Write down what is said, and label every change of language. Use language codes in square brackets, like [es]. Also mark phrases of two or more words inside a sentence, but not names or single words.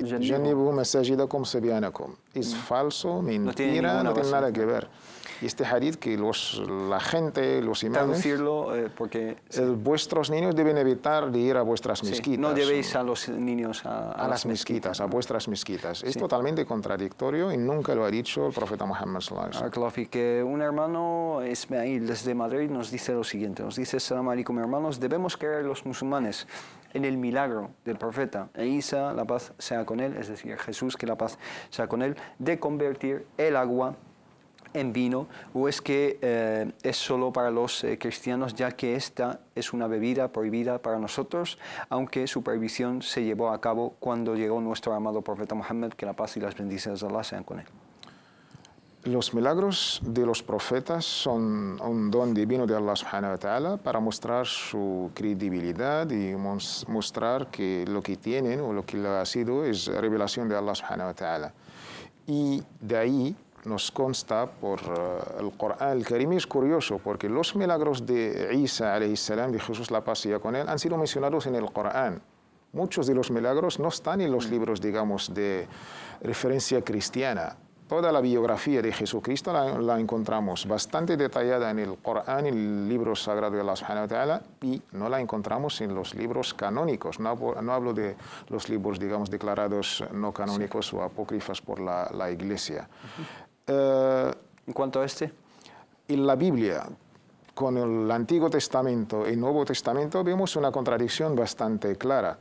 [ar] جنبوا مساجدكم صبيانكم. [es] Es falso, mentira, no tiene nada que ver. Y este hadith que la gente, los imames... Traducirlo porque... vuestros niños deben evitar de ir a vuestras mezquitas. No llevéis a los niños a las mezquitas, a vuestras mezquitas. Es totalmente contradictorio y nunca lo ha dicho el profeta Muhammad [ar] صلى الله عليه وسلم. [es] Que un hermano Ismail desde Madrid nos dice lo siguiente, nos dice: [ar] السلام عليكم [es] hermanos, debemos creer los musulmanes en el milagro del profeta Isa, la paz sea con él, es decir, Jesús, que la paz sea con él, de convertir el agua en vino, o es que es solo para los cristianos, ya que esta es una bebida prohibida para nosotros, aunque su prohibición se llevó a cabo cuando llegó nuestro amado profeta Muhammad, que la paz y las bendiciones de Allah sean con él. Los milagros de los profetas son un don divino de Allah [ar] سبحانه وتعالى [es] para mostrar su credibilidad y mostrar que lo que tienen o lo que ha sido es revelación de Allah [ar] سبحانه وتعالى. [es] Y de ahí nos consta por el Corán al-Karim. Es curioso porque los milagros de Isa [ar] عليه السلام, [es] de Jesús la paz sea con él, han sido mencionados en el Corán. Muchos de los milagros no están en los libros, digamos, de referencia cristiana. Toda la biografía de Jesucristo la encontramos bastante detallada en el Corán, en el libro sagrado de Allah [ar] سبحانه وتعالى, [es] y no la encontramos en los libros canónicos. No hablo de los libros, digamos, declarados no canónicos o apócrifas por la Iglesia. En cuanto a este, en la Biblia, con el Antiguo Testamento y el Nuevo Testamento, vemos una contradicción bastante clara.